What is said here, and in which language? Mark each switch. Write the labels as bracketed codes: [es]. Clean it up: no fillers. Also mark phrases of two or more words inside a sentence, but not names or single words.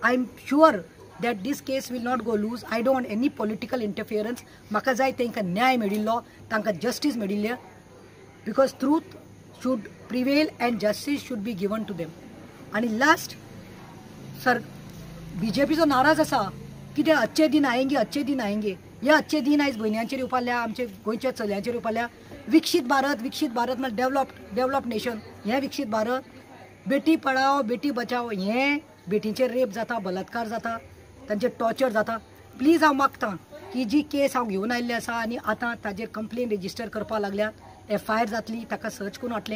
[en] I am sure that this case will not go loose. I don't want any political interference. [kok] म्हाका जाय तांकां न्याय मेळिल्लो, तांकां जस्टीस मेळिल्लें, [en] because truth should prevail and justice should be given to them. [kok] आनी [en] last sir [kok] BJPचो नाराज आसा कितें [hi] अच्छे दिन आएंगे अच्छे दिन आएंगे। [kok] हे [hi] अच्छे दिन [kok] आयज भयण्यांचेर येवपाल्या, आमचे गोंयच्या चलयांचेर येवपाल्या। विकसीत भारत म्हळ्यार [en] develop nation, [kok] हें विकसीत भारत, बेटी पढाओ बेटी बचाओ, हें बेटींचेर रेप जाता, बलात्कार जाता, तांचेर टॉर्चर जाता। प्लीज हांव मागतां की जी केस हांव घेवन आयिल्ली आसा आनी आतां ताजेर [en] complain register [kok] करपाक लागल्यात, FIR जातली, ताका सर्च करून हाडटलें।